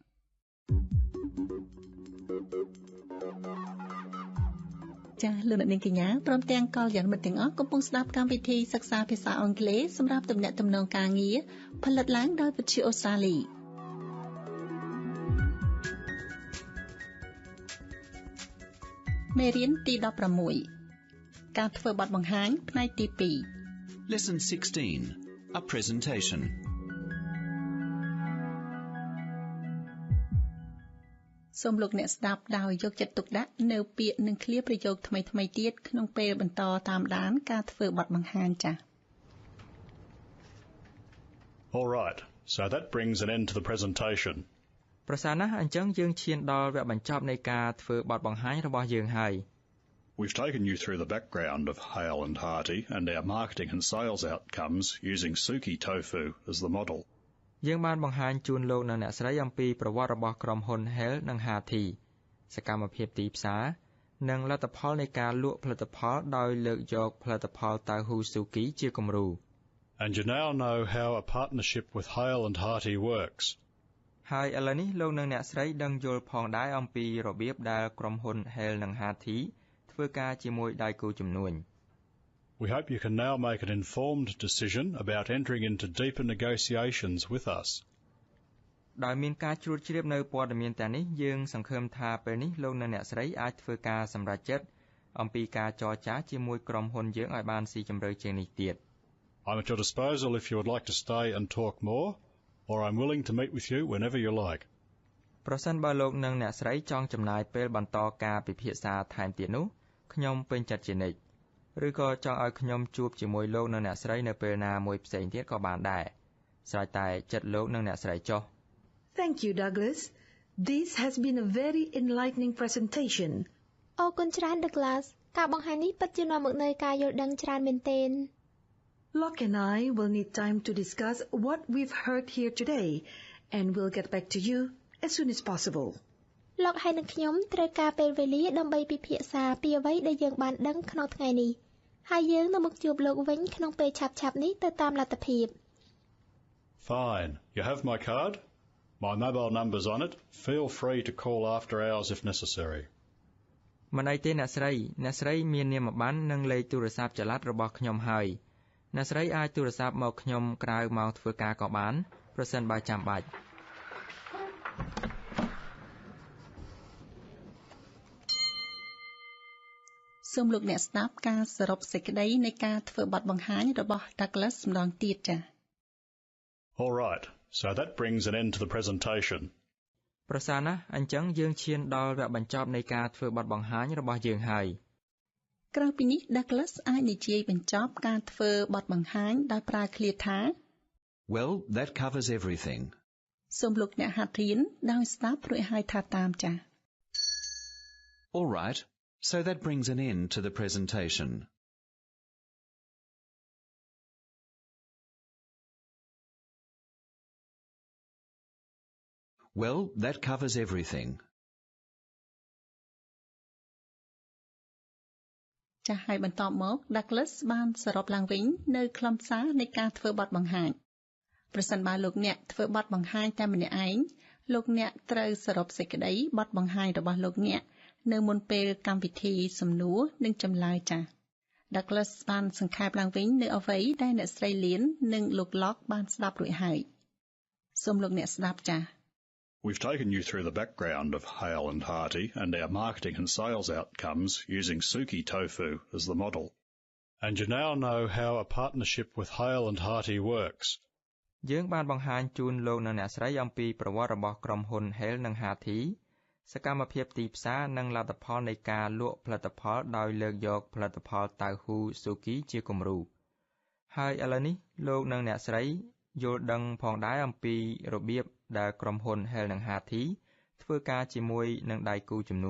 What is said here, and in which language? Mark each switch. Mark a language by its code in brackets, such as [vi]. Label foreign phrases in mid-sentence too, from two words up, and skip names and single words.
[km] ចាលោកអ្នកនាងកញ្ញាព្រមទាំងកលយានមិត្តទាំងអស់កំពុងស្ដាប់កម្មវិធីសិក្សាភាសាអង់គ្លេសសម្រាប់ទំនាក់ទំនងការងារផលិតឡើងដោយវិទ្យុអូស្ត្រាលីមេរៀនទី16ការធ្វើបទបង្ហាញផ្នែកទី2 [en] Lesson 16 A presentation [km] សូមលោកអ្នកស្ដាប់ដោយយកចិត្តទុកដាក់នៅពាក្យនិងឃ្លាប្រយោគថ្មីៗទៀតក្នុងពេលបន្តតាមដានការធ្វើបទបង្ហាញចា៎ [en] All right, so that brings an end to the presentation. [km] ប្រសើរណាស់អញ្ចឹងយើងឈានដល់វគ្គបញ្ចប់នៃការធ្វើបទបង្ហាញរបស់យើងហើយ [en] We've taken you through the background of Hale and Hearty and our marketing and sales outcomes using Suki Tofu as the model. [km] យើងបានបង្ហាញជូនលោកនិងអ្នកស្រីអំពីប្រវត្តិរបស់ក្រុមហ៊ុន Hale និង Hearty សកម្មភាពទីផ្សារនិងលទ្ធផលនៃការលក់ផលិតផលដោយលើកយកផលិតផលតៅហ៊ូ Suki ជាគំរូ [en] And you now know how a partnership with Hale and Hearty works. [km] ហើយឥឡូវនេះលោកនិងអ្នកស្រីដឹងយល់ផងដែរអំពីរបៀបដែលក្រុមហ៊ុន Hale និង Hearty ធ្វើការជាមួយដៃគូជំនួញ [en] We hope you can now make an informed decision about entering into deeper negotiations with us. [km] ដោយមានការជ្រួតជ្រាបនៅព័ត៌មានទាំងនេះយើងសង្ឃឹមថាពេលនេះលោកនិងអ្នកស្រីអាចធ្វើការសម្រេចចិត្តអំពីការចរចាជាមួយក្រុមហ៊ុនយើងឲ្យបានស៊ីជម្រៅជាងនេះទៀត [en] I'm at your disposal if you would like to stay and talk more, or I'm willing to meet with you whenever you like. [km] ប្រសិនបើលោកនិងអ្នកស្រីចង់ចំណាយពេលបន្តការពិភាក្សាថែមទៀតនោះខ្ញុំពេញចិត្តជានិច្ចឬក៏ចង់ឲ្យខ្ញុំជួបជាមួយលោកនិងអ្នកស្រីនៅពេលណាមួយផ្សេងទៀតក៏បានដែរស្រេចតែចិត្តលោកនិងអ្នកស្រីចុះ [en] Thank you, Douglas. This has been a very enlightening presentation. [km] អរគុណច្រើន Douglas ការបង្ហាញនេះពិតជានាំមកនូវការយល់ដឹងច្រើនមែនទែន [en] Locke and I will need time to discuss what we've heard here today, and we'll get back to you as soon as possible. [km] លោកហើយនឹងខ្ញុំត្រូវការពេលវេលាដើម្បីពិភាក្សាពីអ្វីដែលយើងបានដឹងក្នុងថ្ងៃនេះហើយយើងនឹងមកជួបលោកវិញក្នុងពេលឆាប់ៗនេះទៅតាមលទ្ធភាព [en] Fine. You have my card? My mobile number's on it. Feel free to call after hours if necessary. [km] មិនអីទេអ្នកស្រីមាននាមប័ណ្ណនិងលេខទូរស័ព្ទចល័តរបស់ខ្ញុំហើយអ្នកស្រីអាចទូរស័ព្ទមកខ្ញុំក្រៅម៉ោងធ្វើការក៏បានប្រសិនបើចាំបាច់ សូមលោកអ្នកស្ដាប់ការសរុបសេចក្តីនៃការធ្វើបទបង្ហាញរបស់ Douglas ម្ដងទៀតចា៎ [en] All right, so that brings an end to the presentation. [km] ប្រសើរណាស់អញ្ចឹងយើងឈានដល់វគ្គបញ្ចប់នៃការធ្វើបទបង្ហាញរបស់យើងហើយ ក្រៅពីនេះ Douglas អាចនិយាយបញ្ចប់ការធ្វើបទបង្ហាញដោយប្រើឃ្លាថា [en] Well, that covers everything. [km] សូមលោកអ្នកហាត់រៀនដោយស្ដាប់រួចហើយថាតាមចា៎ [en] All right, so that brings an end to the presentation. Well, that covers everything. [km] ចា៎ហើយបន្តមក Douglas បានសរុបឡើងវិញនៅខ្លឹមសារនៃការធ្វើបទបង្ហាញប្រសិនបើលោកអ្នកធ្វើបទបង្ហាញតែម្នាក់ឯងលោកអ្នកត្រូវសរុបសេចក្តីបទបង្ហាញរបស់លោកអ្នកនៅមុនពេលកម្មវិធីសំណួរនិងចម្លើយចា៎ Douglas បានសង្ខេបឡើងវិញនៅអ្វីដែលអ្នកស្រីលៀននិងលោក Locke បានស្ដាប់រួចហើយសូមលោកអ្នកស្ដាប់ចា៎ [en] We've taken you through the background of Hale and Hearty and our marketing and sales outcomes using Suki Tofu as the model. And you now know how a partnership with Hale and Hearty works. [km] យើងបានបង្ហាញជូនលោកនិងអ្នកស្រីអំពីប្រវត្តិរបស់ក្រុមហ៊ុន Hale និង Hearty សកម្មភាពទីផ្សារនិងលទ្ធផលនៃការលក់ផលិតផលដោយលើកយកផលិតផលតៅហ៊ូ Suki ជាគំរូហើយឥឡូវនេះលោកនិងអ្នកស្រីយល់ដឹងផងដែរអំពីរបៀបដែលក្រុមហ៊ុន Hale និង Hearty ធ្វើការជាមួយនឹងដៃគូជំនួញ